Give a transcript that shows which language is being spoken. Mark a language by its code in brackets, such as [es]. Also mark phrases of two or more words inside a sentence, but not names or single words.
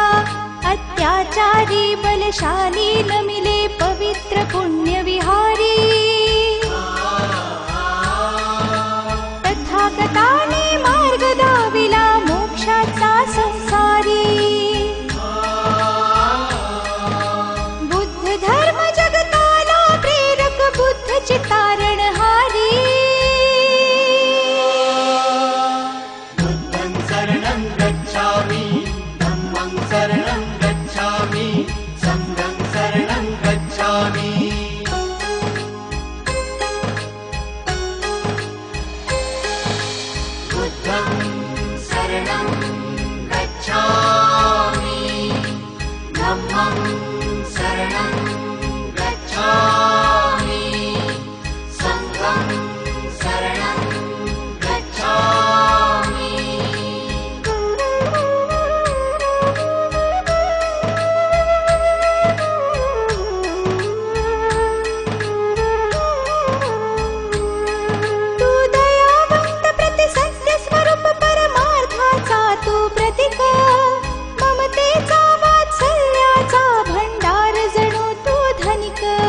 [mr] अत्याचारी बलशाली नमिले पवित्र पुण्य विहारी तथागताने मार्ग दाविला मोक्षाचा संसारी। बुद्ध धर्म जगताला प्रेरक बुद्ध चितारणहारी। [pi] बुद्धं शरणं गच्छामि धम्मं शरणं गच्छामि संघं शरणं गच्छामि। बुद्धं शरणं गच्छामि धम्मं शरणं गच्छामि संघं शरणं गच्छामि। [mr] तू दयावंत प्रतिसत्य स्वरूप परमार्थाचा तू प्रतीक ममतेचा वात्सल्याचा भंडार जणू तू धनिक।